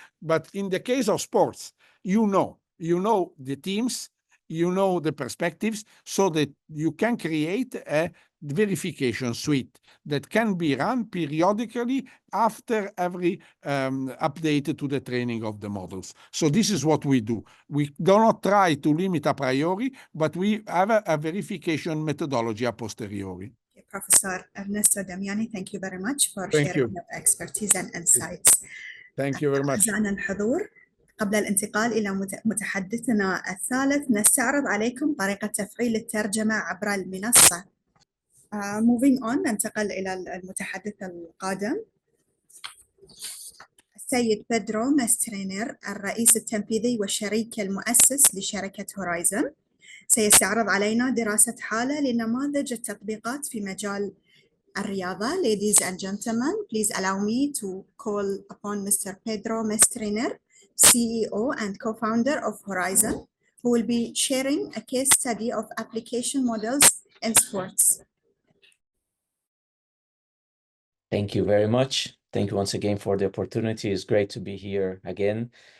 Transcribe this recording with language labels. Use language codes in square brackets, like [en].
[en] But in the case of sports, you know the teams, you know the perspectives, so that you can create a verification suite that can be run periodically after every update to the training of the models. So this is what we do. We do not try to limit a priori, but we have a verification methodology a posteriori. Professor Ernesto Damiani, thank you very much for Thank sharing you. your expertise and insights. Thank you very much. [ar] أعزائنا الحضور، قبل الانتقال إلى متحدثنا الثالث نستعرض عليكم طريقة تفعيل الترجمة عبر المنصة. [en] Moving on، [ar] ننتقل إلى المتحدث القادم، السيد بيدرو ماسترينر، الرئيس التنفيذي والشريك المؤسس لشركة هورايزن. سيستعرض علينا دراسة حالة لنماذج التطبيقات في مجال الرياضة. [en] Ladies and gentlemen, please allow me to call upon Mr. Pedro Mastriner, CEO and co-founder of Horizon, who will be sharing a case study of application models in sports. Thank you very much. Thank you once again for the opportunity. It's great to be here again.